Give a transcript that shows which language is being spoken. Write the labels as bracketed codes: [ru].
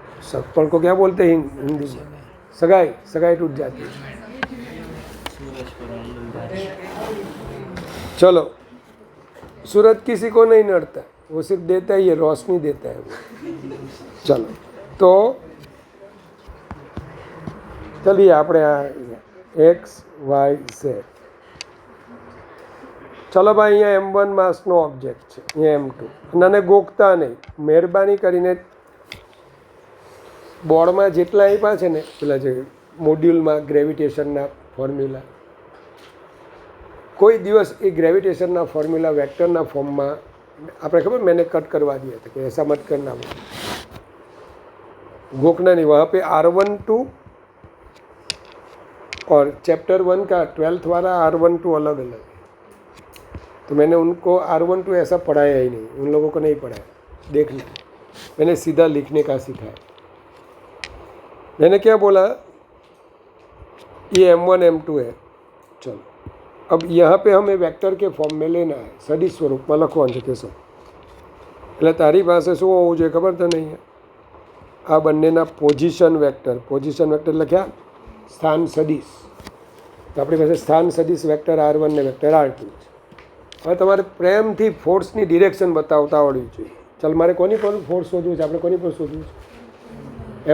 [hi] सगपण को क्या बोलते हैं हिंदी में? सगाई. सगाई टूट जाती है. चलो, सूरज किसी को नहीं नड़ता, वो सिर्फ देता ही है, रोशनी देता है वो. चलो तो चलिए [gu] આપણે આ [hi] એક્સ વાય ઝેડ. [gu] ચલો ભાઈ, અહીંયા M1 માસનો ઓબ્જેક્ટ છે, અહીંયા M2. અને ગોખતા નહીં, મહેરબાની કરીને બોર્ડમાં જેટલા આપ્યા છે ને પેલા જે મોડ્યુલમાં ગ્રેવિટેશનના ફોર્મ્યુલા, કોઈ દિવસ એ ગ્રેવિટેશનના ફોર્મ્યુલા વેક્ટરના ફોર્મમાં આપણે ખબર [hi] मैंने कट करवा दिया था कि ऐसा मत करना, घोखना नहीं. वहाँ पे R12 और चैप्टर 1 का 12th वाला R12 अलग अलग है, तो मैंने उनको R12 ऐसा पढ़ाया ही नहीं, उन लोगों को नहीं पढ़ाया. देख लो, मैंने सीधा लिखने का सिखाया. मैंने क्या बोला, ये M1 M2 है. चलो, अब यहाँ पे हमें वेक्टर के फॉर्म में लेना है, सदिश स्वरूपમાં [gu] લખવાનું છે કેશવ. એટલે તારી પાસે શું હોવું જોઈએ ખબર તો નહીં? આ બંનેના પોઝિશન વેક્ટર લખ્યા, સ્થાન સદિશ. તો આપણી પાસે સ્થાન સદિશ વેક્ટર R1 ને વેક્ટર R2 છે. હવે તમારે પ્રેમથી ફોર્સની ડિરેક્શન બતાવતા આવડવી જોઈએ. ચાલ, મારે કોની પર ફોર્સ શોધવું છે? આપણે કોની પર શોધવું છે?